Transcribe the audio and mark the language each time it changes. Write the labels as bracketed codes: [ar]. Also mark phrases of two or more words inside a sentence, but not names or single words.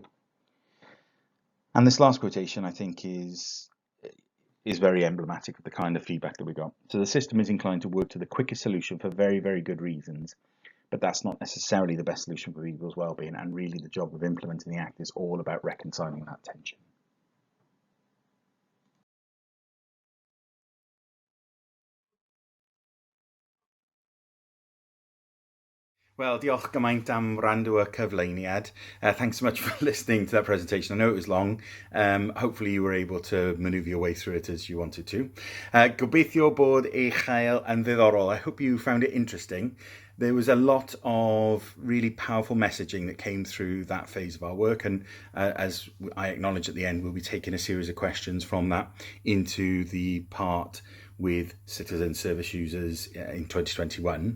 [en] And this last quotation, I think, is very emblematic of the kind of feedback that we got. So the system is inclined to work to the quickest solution for very, very good reasons, but that's not necessarily the best solution for people's well-being, and really the job of implementing the Act is all about reconciling that tension. [cy] Wel, diolch gymaint am wrando y cyflwyniad. [en] Thanks so much for listening to that presentation. I know it was long. Hopefully you were able to maneuver your way through it as you wanted to. [cy] Gobeithio bod eich chael yn ddiddorol. [en] I hope you found it interesting. There was a lot of really powerful messaging that came through that phase of our work, and as I acknowledge at the end, we'll be taking a series of questions from that into the part with citizen service users in 2021.